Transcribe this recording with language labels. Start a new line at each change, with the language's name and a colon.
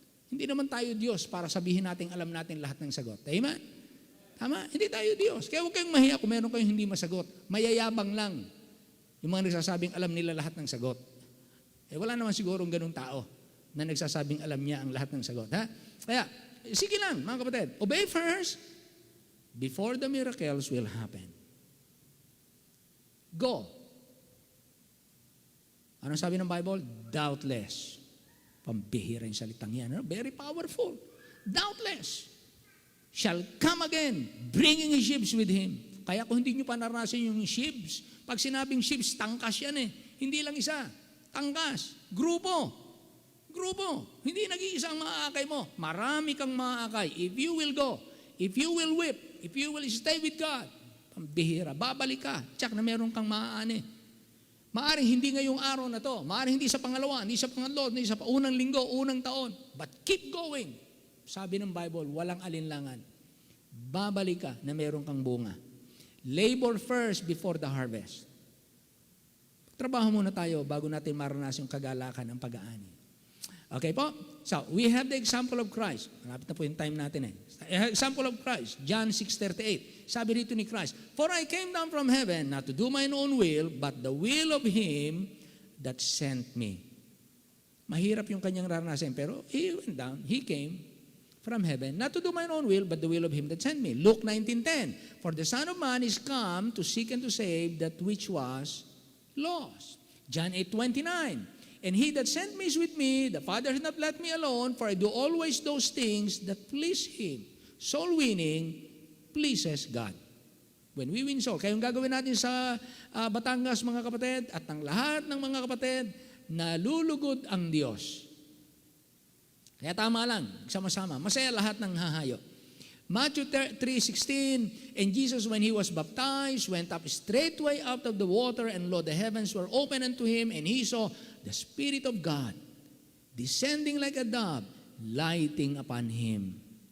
Filipino: Hindi naman tayo Diyos para sabihin natin alam natin lahat ng sagot. Amen? Tama? Hindi tayo Diyos. Kaya huwag kayong mahiya kung meron kayong hindi masagot. Mayayabang lang. Yung mga nagsasabing alam nila lahat ng sagot. Wala naman sigurong ganung tao na nagsasabing alam niya ang lahat ng sagot. Kaya, sige lang mga kapatid.
English: Obey first before the miracles will happen. Go.
Filipino: Anong sabi ng Bible? Doubtless. Pambihira yung salitang yan.
English: Very powerful. Doubtless shall come again, bringing his sheaves with him.
Filipino: Kaya kung hindi nyo pa naranasan yung
English: sheaves,
Filipino: Pag sinabing ships, tangkas yan eh. Hindi lang isa. Tangkas. Grupo. Grupo. Hindi nag-iisa ang maaakay mo. Marami kang maaakay.
English: If you will go, if you will whip, if you will stay with God,
Filipino: pambihira, babalik ka. Tsak na meron kang maaani. Maaring hindi ngayong araw na to. Maaring hindi sa pangalawa, hindi sa pangatlo, hindi sa unang linggo, unang taon.
English: But keep going.
Filipino: Sabi ng Bible, walang alinlangan. Babalik ka na meron kang bunga.
English: Labor first before the harvest.
Filipino: Trabaho muna tayo bago natin maranasan yung kagalakan ng pag-aani. Okay po?
English: So, we have the example of Christ.
Filipino: Malapit na po yung time natin eh.
English: Example of Christ, John 6:38.
Filipino: Sabi rito ni Christ,
English: "For I came down from heaven not to do mine own will, but the will of Him that sent me."
Filipino: Mahirap yung kanyang raranasan, pero
English: He went down, He came from heaven, not to do mine own will, but the will of Him that sent me. Luke 19:10, "For the Son of Man is come to seek and to save that which was lost." John 8:29, "And He that sent me is with me, the Father has not left me alone, for I do always those things that please Him." Soul winning pleases God. When we win soul,
Filipino: kaya yung gagawin natin sa Batangas mga kapatid, at ng lahat ng mga kapatid, nalulugod ang Diyos. Kaya tama lang, sama-sama, masaya lahat ng hahayo.
English: Matthew 3:16, "And Jesus, when He was baptized, went up straightway out of the water, and lo, the heavens were opened unto Him, and He saw the Spirit of God descending like a dove, lighting upon Him."